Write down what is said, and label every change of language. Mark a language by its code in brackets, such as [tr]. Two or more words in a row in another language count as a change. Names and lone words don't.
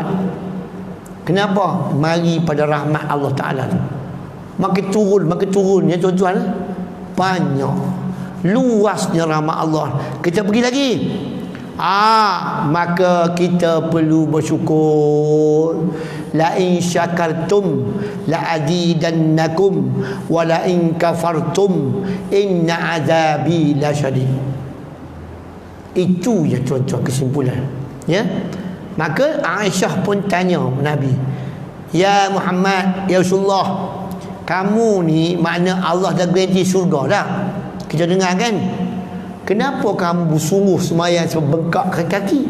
[ms] Kenapa? Mari pada rahmat Allah Ta'ala tu. Makin turun ya tuan-tuan. Banyak, luasnya rahmat Allah. Kita pergi lagi. Maka kita perlu bersyukur. [ar] لئن شكرتم لأزيدنكم ولئن كفرتم إن عذابي لشديد. [ms] Itu ya tuan-tuan kesimpulan. Ya. Maka Aisyah pun tanya Nabi, [ar] يا محمد، يا رسول الله, [ms] kamu ni makna Allah dah garanti syurga dah. Kita dengar kan? Kenapa kamu bersungguh semayang sebengkak kaki?